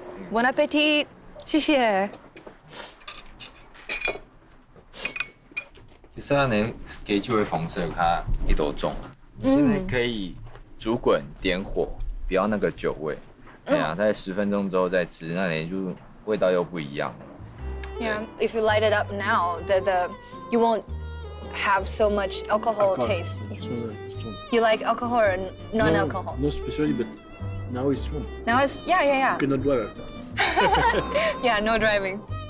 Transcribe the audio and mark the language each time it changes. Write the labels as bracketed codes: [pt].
[zh] Bon appétit，謝謝。其實呢，給酒的方式有它一多種，你現在可以煮滾點火，不要那個酒味。對啊，在10分鐘之後再吃，那你就味道又不一樣了。 [en] Yeah, if you light it up now, you won't have so much alcohol taste. You like alcohol or non-alcohol? No, especially, but now it's strong. Now it's yeah. You cannot drive after. Yeah, no driving.